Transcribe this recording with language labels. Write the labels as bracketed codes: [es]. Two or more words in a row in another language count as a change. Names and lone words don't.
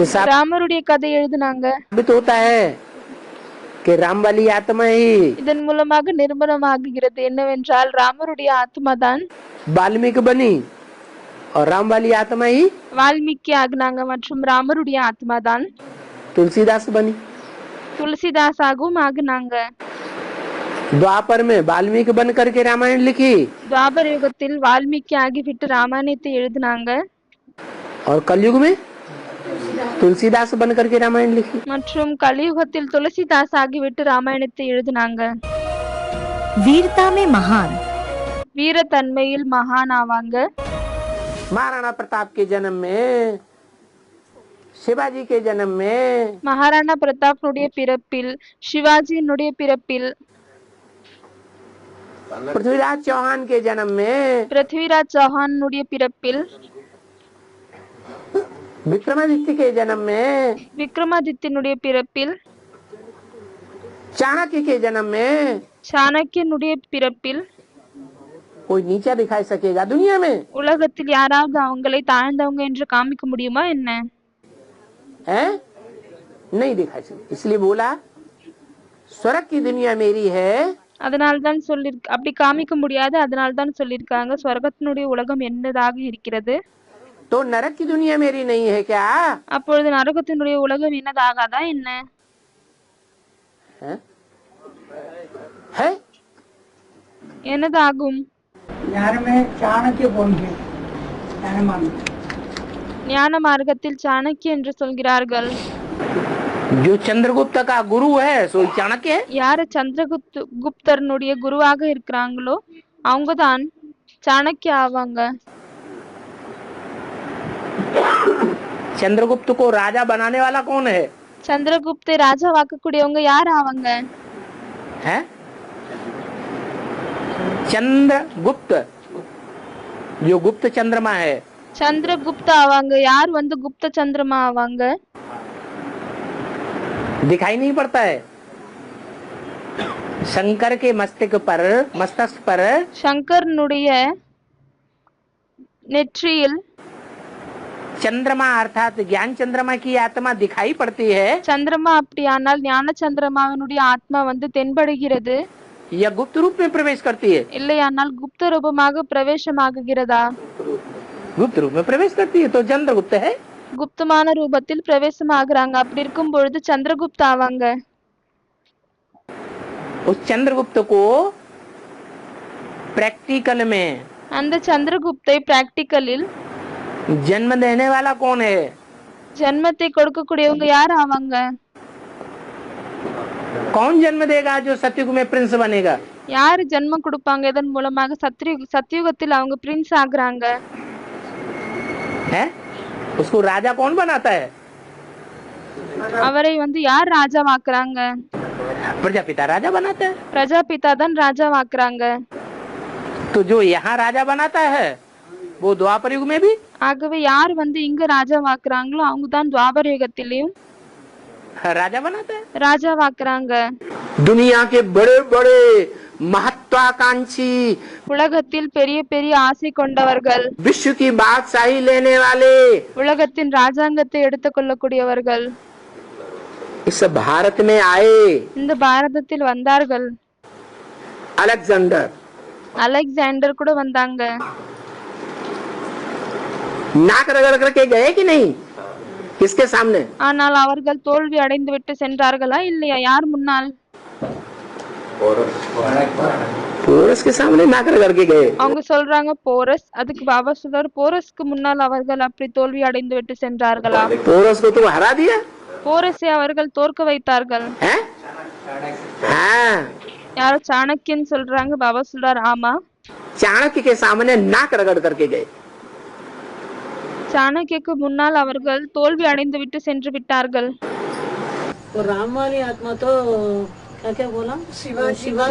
[ta] ராமருடைய கதை எழுதினாங்க। [hi] साबित होता है कि राम वाली आत्मा ही [ta] இதன் மூலமாக நிரூபணமாகிறது என்னவென்றால் ராமருடைய ஆத்மா தான் [hi] वाल्मीकि बनी और राम वाली आत्मा ही [ta] வால்மீகி ஆகினாங்க மற்றும் ராமருடைய ஆத்மா தான் [hi] तुलसीदास बनी। [ta] துளசிதாசாகவும் ஆகினாங்க। [hi] द्वापर में वाल्मीकि बन करके रामायण लिखी [ta] துவாபர யுகத்தில் வால்மீகி ஆகிவிட்டு ராமாயணத்தை எழுதினாங்க [hi] और कलयुग में तुलसीदास बन करके रामायण लिखी। [ta] மற்றும் கலியுகத்தில் துளசிதாஸ் ஆகிவிட்டு ராமாயணத்தை எழுதினாங்க। [hi] वीरता में महान, [ta] வீரத்தன்மையில் மகான் ஆவாங்க। [hi] महाराणा प्रताप के जन्म में, शिवाजी के जन्म में, [ta] மகாராணா பிரதாப்னுடைய பிறப்பில், சிவாஜியினுடைய பிறப்பில், [hi] पृथ्वीराज चौहान के जन्म में, [ta] பிருத்விராஜ் சௌஹானுடைய பிறப்பில், [hi] विक्रमादित्य के जन्म में, [ta] விக்ரமாதித்யனுடைய பிறப்பில், [hi] चाणक्य के जन्म में [ta] சாணக்கியனுடைய பிறப்பில் [hi] कोई नीचा दिखाई सकेगा दुनिया में? [ta] உலகத்தில் யாராவது அவங்களை தாழ்ந்தவங்க என்று காமிக்க முடியுமா என்ன? [hi] है? नहीं दिखाई सकते। इसलिए बोला स्वर्ग की दुनिया मेरी है। [ta] அதனால்தான் சொல்லி அப்படி காமிக்க முடியாது, அதனால்தான் சொல்லியிருக்காங்க ஸ்வர்கத்தினுடைய உலகம் என்னதாக இருக்கிறது। [hi] तो नरक की दुनिया मेरी नहीं है क्या? [ta] அப்பொழுது நரகத்தினுடைய உலகம் என்னதாகாதா என்ன? [hi] है? है? [ta] என்னதாகும்? [hi] ज्ञान में चाणक्य कौन थे? ज्ञान मार्ग [ta] ஞான மார்க்கத்தில் சாணக்கிய என்று சொல்கிறார்கள்। [hi] जो चंद्रगुप्त का गुरु है सो चाणक्य है। [ta] யாரு குப்தர்னுடைய குருவாக இருக்கிறாங்களோ அவங்கதான் சாணக்கிய ஆவாங்க। [hi] चंद्रगुप्त को राजा बनाने वाला कौन है? [ta] சந்திரகுப்தை ராஜாவாக்கக்கூடியவங்க யார் ஆவாங்க? [hi] है? चंद्रगुप्त जो गुप्त चंद्रमा है, [ta] சந்திரகுப்த ஆவாங்க। யார் வந்து குப்த சந்திரமா ஆவாங்க? [hi] दिखाई नहीं पड़ता है। शंकर के मस्तक पर [ta] சங்கரனுடைய நெற்றியில் [hi] चंद्रमा अर्थात ज्ञान चंद्रमा की आत्मा दिखाई पड़ती है [ta] சந்திரமா அப்படியானால் ஞான சந்திரமாவினுடைய ஆத்மா வந்து தென்படுகிறது [hi] या गुप्त रूप में प्रवेश करती है? [ta] இல்லையானால் குப்த ரூபமாக பிரவேசமாகுகிறதா? [hi] गुप्त रूप में प्रवेश करती है तो चंद्रगुप्त है। [ta] குப்தமான ரூபத்தில் பிரவேசமாகறாங்க। அப்படி இருக்கும் பொழுது சந்திரகுப்த ஆவாங்க। [hi] उस चंद्रगुप्त को प्रैक्टिकल में [ta] அந்த சந்திரகுப்தை பிராக்டிகலில் [hi] जन्म देने वाला कौन है? [ta] ஜன்மத்தை கொடுக்கக்கூடியவங்க யார் ஆவாங்க? [hi] कौन जन्म देगा जो सतयुग में प्रिंस बनेगा? [ta] யாரு ஜன்மம் கொடுப்பாங்க? இதன் மூலமாக சத்தியுகத்தில் அவங்க பிரின்ஸ் ஆகுறாங்க। [hi] है? उसको राजा कौन बनाता है? [ta] அவரை வந்து யார் ராஜாவாக்குறாங்க? [hi] प्रजापिता राजा बनाता है। [ta] பிரஜாபிதா தான் ராஜாவாக்குறாங்க। [hi] तो जो यहाँ राजा बनाता है वो द्वापर युग में भी [ta] ஆகவே யார் வந்து இங்க ராஜாவாக்குறாங்களோ அவங்க தான் துவாபர யுகத்திலையும் [hi] राजा बनाता है। [ta] ராஜாவாக்குறாங்க। [hi] दुनिया के बड़े बड़े महत्वाकांक्षी, [ta] உலகத்தில் பெரிய பெரிய ஆசை கொண்டவர்கள், [hi] विश्व की बादशाही लेने वाले, [ta] உலகத்தின் ராஜாங்கத்தை எடுத்துக்கொள்ளக்கூடியவர்கள் [hi] इस भारत में आए। [ta] இந்த பாரதத்தில் வந்தார்கள்। அலெக்சாண்டர் கூட வந்தாங்க। [hi] नाक रगड़ करके गए कि नहीं? किसके सामने? [ta] ஆனால் அவர்கள் தோல்வி அடைந்து விட்டு சென்றார்களா இல்லையா? யார் முன்னால்? [hi] पोरस के सामने नाक रगड़ के गए। [ta] அவங்க சொல்றாங்க போரஸ், அதுக்கு பாபா சொல்றாரு போரஸ்க்கு முன்னால் அவர்கள் அப்படி தோல்வி அடைந்து விட்டு சென்றார்களா? [hi] पोरस को तो हरा दिया। [ta] போரஸை அவர்கள் தோற்க வைத்தார்கள்। [hi] हैं? हाँ, [ta] யாரோ சாணக்கியன் சொல்றாங்க, பாபா சொல்றாரு ஆமா, [hi] चाणक्य के सामने नाक रगड़ करके गए। [ta] சாணக்கியக்கு முன்னால் அவர்கள் தோல்வி அடைந்து விட்டு சென்று விட்டார்கள்। [hi] तो राम वाली आत्मा तो क्या क्या बोला? शिवाजी